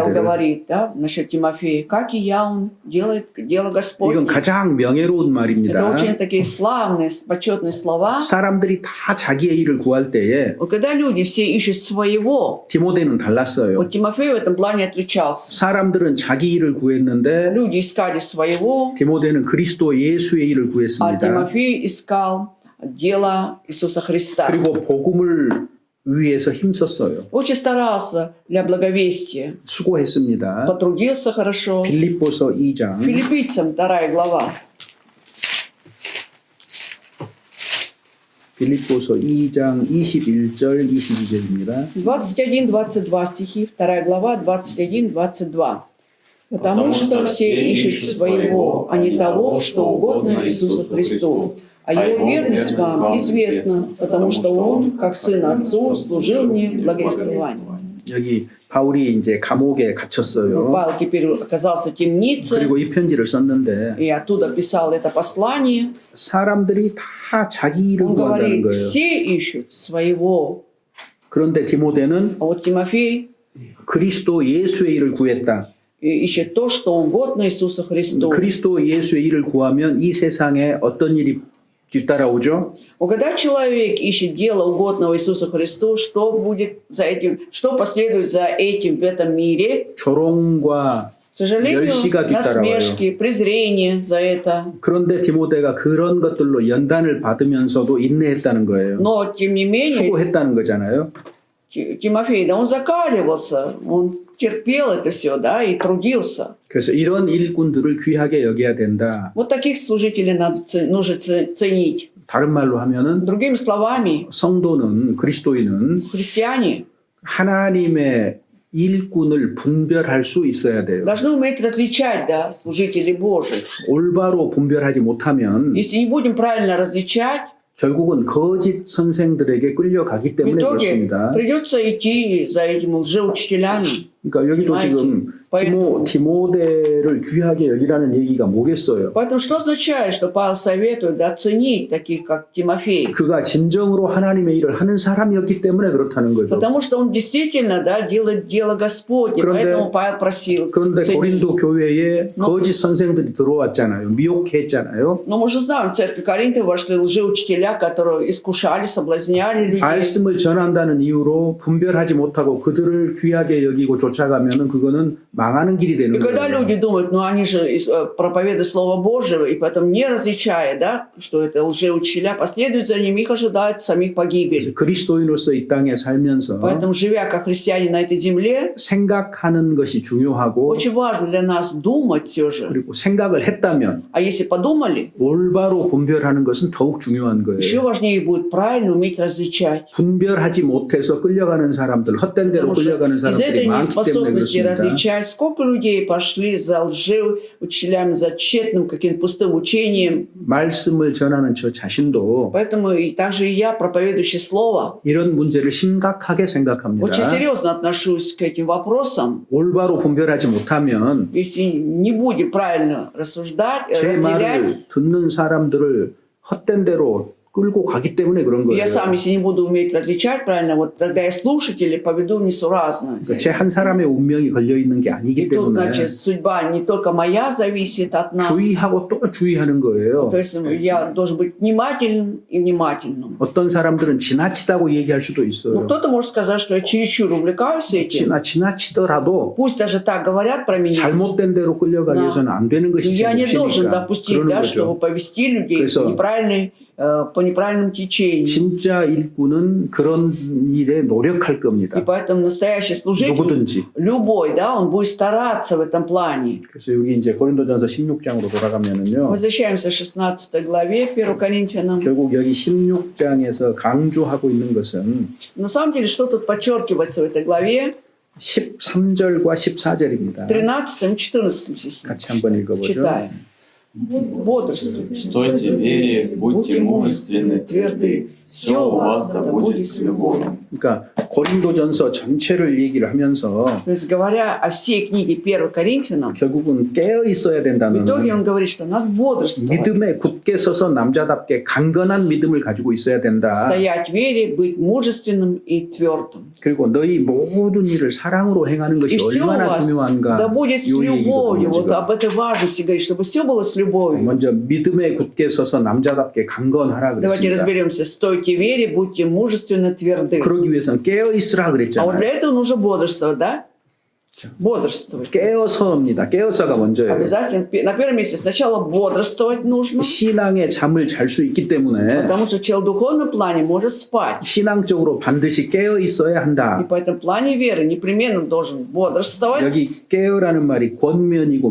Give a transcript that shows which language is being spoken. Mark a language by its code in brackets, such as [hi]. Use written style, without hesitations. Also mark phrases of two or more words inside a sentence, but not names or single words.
[ko] 디모데를. [ru] говорит, да, насчет Тимофея, как и я, он делает дело [ko] 이건 [ru] Господне. [ko] 가장 명예로운 [ru] Это [ko] 말입니다. [ru] очень такие славные, почетные слова. [ko] 사람들이 다 자기의 일을 구할 때에 [ru] Вот когда люди все ищут своего, [ko] 디모데는 달랐어요. [ru] вот Тимофей в этом плане отличался. [ko] 사람들은 자기 일을 구했는데 [ru] Люди искали своего, [ko] 디모데는 그리스도 예수의 일을 [ru] а [ko] 구했습니다. [ru] Тимофей искал дело Иисуса Христа. [ko] 그리고 복음을 위해서 힘썼어요. [ru] Очень старался для благовестия. [ko] 수고했습니다. [ru] Потрудился хорошо. [ko] 빌립보서 2장 [ru] Филиппийцам 2 глава. [ko] 빌립보서 2장 21절 22절입니다. [ru] 21-22 стихи, 2 глава, 21-22. Потому что все ищут своего, а не того, что угодно Иисусу Христу. А его верность вам известна, потому что он, как сын отцу, служил мне в благовествовании. [ko] 여기 바울이 이제 감옥에 갇혔어요. [ru] Павел теперь оказался в темнице, [ko] 그리고 이 편지를 썼는데 [ru] и оттуда писал это послание. [ko] 사람들이 다 자기 일을 [ru] Он [ko] 구한다는 [ru] говорит, [ko] 거예요. [ru] все ищут своего. [ko] 그런데 디모데는 [ru] А вот Тимофей [ko] 그리스도 예수의 일을 구했다. [ru] ищет то, что угодно Иисусу Христу. [ko] 그리스도 예수의 일을 구하면 이 세상에 어떤 일이 뒤따라오죠? [ru] Когда человек ищет дело угодного Иисусу Христу, что будет за этим, что последует за этим в этом мире? [ko] 조롱과 [ru] К сожалению, [ko] 멸시가 뒤따라와요. [ru] насмешки, презрение за это. [ko] 그런데 디모데가 그런 것들로 연단을 받으면서도 인내했다는 거예요. [ru] Но, тем не менее, [ko] 수고했다는 거잖아요. [ru] Тимофей, да, он закаливался, он терпел это все, да, и трудился. [ko] 그래서 이런 일꾼들을 귀하게 여겨야 된다. [ru] Вот таких служителей нужно ценить. [ko] 다른 말로 하면은 [ru] Другими словами, [ko] 성도는 그리스도인은 [ru] христиане [ko] 하나님의 일꾼을 분별할 수 있어야 돼요. [ru] должны уметь различать, да, служителей Божьих. [ko] 올바로 분별하지 못하면 [ru] Если не будем правильно различать, [ko] 결국은 거짓 선생들에게 끌려가기 [ru] в [ko] 때문에 [ru] итоге [ko] 그렇습니다. [ru] придется идти за этими лжеучителями. [ko] 그러니까 여기도 [ru] понимаете? [ko] 지금 [ru] поэтому, [ko] 디모데를 귀하게 여기라는 얘기가 뭐겠어요? [ru] поэтому что означает, что Павел советует оценить таких, как Тимофей? [ko] 그가 진정으로 하나님의 일을 하는 사람이었기 때문에 그렇다는 거죠. [ru] Потому что он действительно, да, делает дело Господне. Поэтому Павел просил. [ko] 그런데 [ru] ценить. [ko] 고린도 교회에 거짓 선생들이 들어왔잖아요. 미혹했잖아요. [ru] Но мы же знаем, в церкви Коринфа вошли лжеучителя, которые искушали, соблазняли людей. [ko] 말씀을 전한다는 이유로 분별하지 못하고 그들을 귀하게 여기고 쫓아가면은 그거는 망하는 길이 되는 [ru] И когда [ko] 거예요. [ru] люди думают, ну они же проповедуют Слово Божьего, и поэтому не различая, да, что это лжеучителя, последуют за ними, их ожидает самих погибель. [ko] 그리스도인으로서 이 땅에 살면서 [ru] Поэтому, живя как христиане на этой земле, [ko] 생각하는 것이 중요하고 [ru] очень важно для нас думать все же. [ko] 그리고 생각을 했다면 [ru] А если подумали, [ko] 올바로 분별하는 것은 더욱 중요한 [ru] еще [ko] 거예요. [ru] важнее будет правильно уметь различать. [ko] 분별하지 못해서 끌려가는 사람들, 헛된 대로 [ru] Потому что [ko] 끌려가는 [ru] из [ko] 사람들이 [ru] этой [ko] 많기 때문에 [ru] неспособности [ko] 그렇습니다. [ru] различать, сколько людей пошли за лжеучителями, за тщетным каким-то пустым учением. [ko] 말씀을 전하는 저 자신도 [ru] Поэтому и также и я, проповедующий Слово, [ko] 이런 문제를 심각하게 생각합니다. [ru] очень серьезно отношусь к этим вопросам. [ko] 올바로 분별하지 못하면 [ru] Если не будем правильно рассуждать, [ko] 제 [ru] разделять, [ko] 말을 듣는 사람들을 헛된 대로 끌고 가기 때문에 그런 거예요. [ru] я сам, если не буду уметь различать правильно, вот тогда и слушатели поведу несуразно. [ko] 제 한 사람의 운명이 걸려 있는 게 [ru] И [ko] 아니기 [ru] тут, [ko] 때문에 [ru] значит, судьба не только моя зависит от нас. [ko] 주의하고 또 주의하는 거예요. [ru] То есть я должен быть внимательным и внимательным. [ko] 어떤 사람들은 지나치다고 얘기할 수도 [ru] Ну, [ko] 있어요. [ru] кто-то может сказать, что я чересчур увлекаюсь этим. [ko] 지나치더라도 [ru] Пусть даже так говорят про меня. [ko] 잘못된 대로 끌려가기 [ru] Да. [ko] 위해서는 안 되는 [ru] Но [ko] 것이 제 [ru] я не должен [ko] 몫이니까 [ru] допустить, [ko] 그러는 [ru] да, [ko] 거죠. [ru] чтобы повести людей [ko] 그래서 [ru] по неправильному течению. [ko] 진짜 일꾼은 그런 일에 노력할 [ru] И [ko] 겁니다. [ru] поэтому настоящий служитель, [ko] 누구든지. [ru] любой, да, он будет стараться в этом плане. [ko] 그래서 여기 이제 고린도전서 16장으로 돌아가면은요. [ru] Возвращаемся к 16 главе 1 Коринфянам. [ko] 결국 여기 16장에서 강조하고 있는 것은 [ru] На самом деле, что тут подчеркивается в этой главе? [ko] 13절과 14절입니다. [ru] 13 и 14 стихи. [ko] 같이 한번 읽어보죠. [ru] Читаем. Бодрствуйте. Стойте в вере, будьте мужественны, тверды. все у вас да будет с любовью. [ko] 그러니까 고린도전서 전체를 얘기를 하면서 [ru] То есть, говоря о всей книге 1 Коринфянам, [ko] 결국은 깨어 있어야 [ru] в [ko] 된다는 [ru] итоге он говорит, что надо бодрствовать, [ko] 믿음에 굳게 서서 남자답게 강건한 믿음을 가지고 있어야 된다. [ru] стоять в вере, быть мужественным и твердым. [ko] 그리고 너희 모든 일을 사랑으로 행하는 것이 [ru] И все у [ko] 얼마나 [ru] вас [ko] 중요한가. [ru] да будет с [ko] 이 [ru] любовью. [ko] 얘기거든요, [ru] Вот [ko] 지금. [ru] об этой важности говорит, чтобы все было с любовью. [ko] 먼저 믿음에 굳게 서서 남자답게 강건하라 [ru] Давайте [ko] 그랬습니다. [ru] разберемся. Стойте в вере, будьте мужественно тверды. [ko] 그러기 위해서는 깨어 있으라 [ru] А вот [ko] 그랬잖아요. [ru] для этого нужно бодрствовать, да? Бодрствовать. [ko] 깨어서입니다. 깨어서가 먼저예요. [ru] Обязательно. На первом месте сначала бодрствовать нужно, [ko] 신앙의 잠을 잘 수 있기 때문에 [ru] потому что человек в духовном плане может спать. [ko] 신앙적으로 반드시 깨어 있어야 [ru] И [ko] 한다. [ru] по этому плане веры непременно должен бодрствовать. [ko] 여기 깨어라는 말이 권면이고